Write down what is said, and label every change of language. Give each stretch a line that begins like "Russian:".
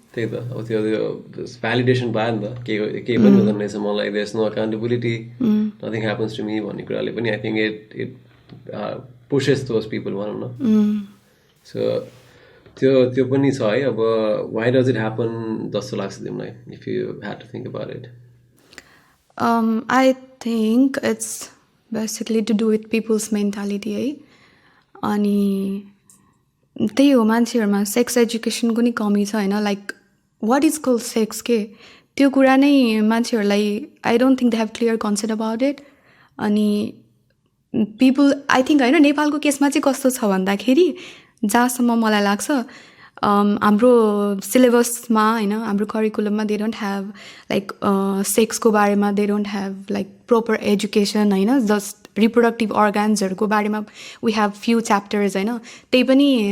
Nepali: त्यही त अब त्यो भ्यालिडेसन पायो नि त केही पनि हुँदैन रहेछ मलाई
English: there is no accountability nothing happens to me
Nepali: भन्ने कुराले पनि
English: I think it pushes those people
Nepali: भनौँ न.
English: so
Nepali: त्यो पनि छ है अब
English: why does it happen
Nepali: जस्तो लाग्छ तिमीलाई
English: If you had to think about it. I think it's basically to do with people's mentality है.
Nepali: अनि त्यही हो मान्छेहरूमा सेक्स एजुकेसनको नि कमी छ होइन
English: like what is call sex
Nepali: के त्यो कुरा नै मान्छेहरूलाई
English: I don't think they have clear concept about it.
Nepali: अनि पिपल आई थिङ्क होइन नेपालको केसमा चाहिँ कस्तो छ भन्दाखेरि जहाँसम्म मलाई लाग्छ हाम्रो सिलेबसमा होइन हाम्रो करिकुलममा
English: they don't have like
Nepali: सेक्सको बारेमा
English: they don't have like proper education
Nepali: होइन जस्ट रिप्रोडक्टिभ अर्गान्सहरूको बारेमा
English: we have few chapters
Nepali: होइन त्यही पनि